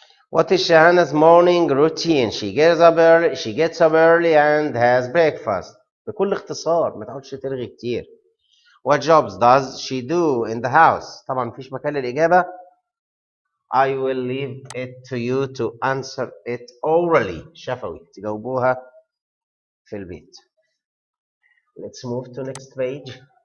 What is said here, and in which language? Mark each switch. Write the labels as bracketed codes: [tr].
[en] What is Shahana's morning routine? She gets up early and has breakfast. [ar] بكل اختصار ما تقعدش ترغي كتير. [en] What jobs does she do in the house? [ar] طبعا مفيش مكان للإجابة. [en] I will leave it to you to answer it orally. [ar] شفوي تجاوبوها في البيت. [en] Let's move to next page.